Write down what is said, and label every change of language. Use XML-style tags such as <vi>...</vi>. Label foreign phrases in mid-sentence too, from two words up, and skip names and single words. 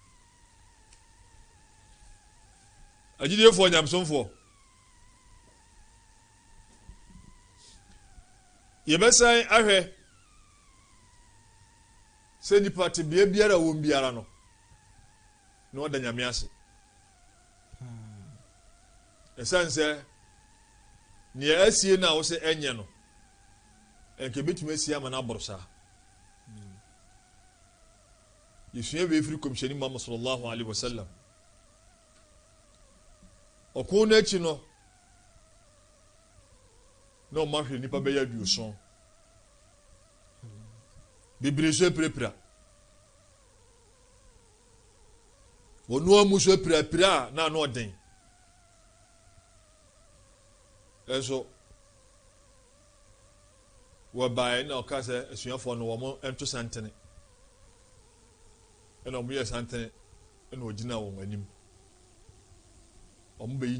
<ak>agyidefoɔ nyamsomfoɔ yɛbɛsan ahwɛ sɛ nipa te bea biara wɔn biara no na ɔda nyame ase ɛsan sɛ nea asie na wo sɛ ɛnyɛ no ɛnka betumi asie ama na aboro saa yɛsua wei firi kɔmhyɛni Muhammad</ak> <ar>صلى الله عليه وسلم</ar> <ak>ɔko no akyi no na ɔma hwɛ nipa bɛyɛ aduoson bebree so apirapira wɔnoa mu so apirapira a na ano ɔden ɛso wɔbaeɛ na ɔka sɛ asuafoɔ no wɔn nto santene ɛna wɔn yɛ santene ɛna ɔgyina wɔn anim wɔn bɛyi</ak>